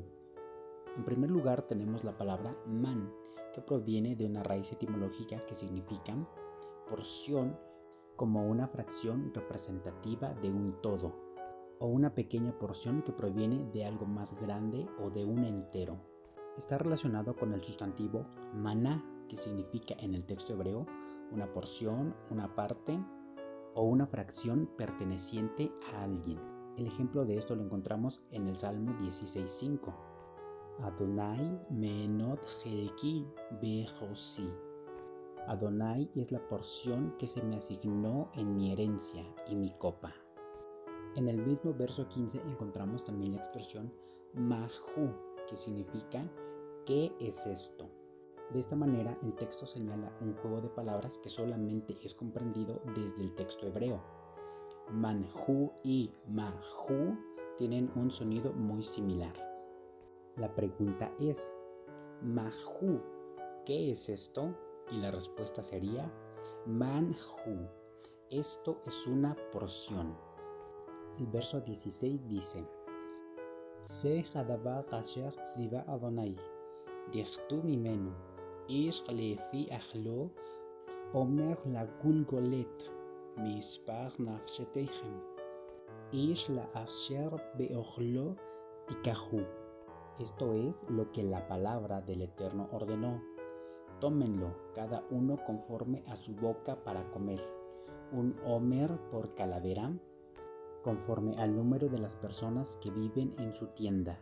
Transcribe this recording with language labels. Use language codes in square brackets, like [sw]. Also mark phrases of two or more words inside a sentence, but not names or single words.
[es] En primer lugar tenemos la palabra man, que proviene de una raíz etimológica que significa porción, como una fracción representativa de un todo, o una pequeña porción que proviene de algo más grande o de un entero. Está relacionado con el sustantivo maná, que significa en el texto hebreo una porción, una parte o una fracción perteneciente a alguien. El ejemplo de esto lo encontramos en el Salmo 16:5. [he] אדני מנת חלקי וכוסי. [es] Adonai es la porción que se me asignó en mi herencia y mi copa. En el mismo verso 15 encontramos también la expresión mahu, que significa ¿qué es esto? De esta manera el texto señala un juego de palabras que solamente es comprendido desde el texto hebreo. Manhu y mahu tienen un sonido muy similar. La pregunta es, mahu, ¿qué es esto? Y la respuesta sería, manhu, esto es una porción. [he] El verso 16 dice, זה הדבר אשר צוה אדני לקטו ממנו איש לפי אכלו עמר ל גלגלת מספר נפשתיכם איש ל אשר באהלו תקחו. [es] Esto es lo que la palabra del Eterno ordenó. tómenlo, cada uno conforme a su boca para comer, un omer por calavera, conforme al número de las personas que viven en su tienda.